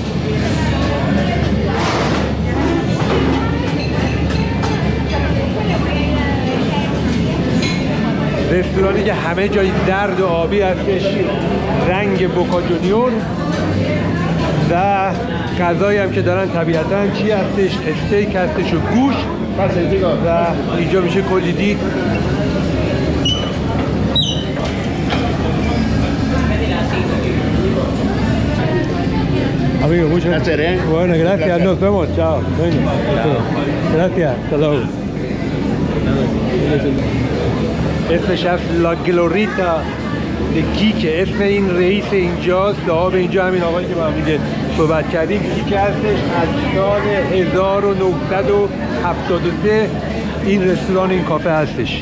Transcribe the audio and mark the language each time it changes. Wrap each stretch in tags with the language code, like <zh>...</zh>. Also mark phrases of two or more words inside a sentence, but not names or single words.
<fa>رستورانی که همه جای زرد و آبی هستش، رنگ بوکا جونیور و غذایی هم که دارن طبیعتاً چی هستش؟ استیک هستش و گوشت و اینجا میشه کلی دید.</fa> <es>Amigo, muchas gracias. Bueno, gracias. Nos vemos. Chao. Venga. Gracias. Hasta luego.</es> <fa>اسمش از لا گلوریتا کیکه، اسم این رئیس اینجاست. صاحب اینجا همین آقایی که با هم دیگه صحبت کردیم. کیکه هستش از سال 1973 این رستوران این کافه هستش.</fa>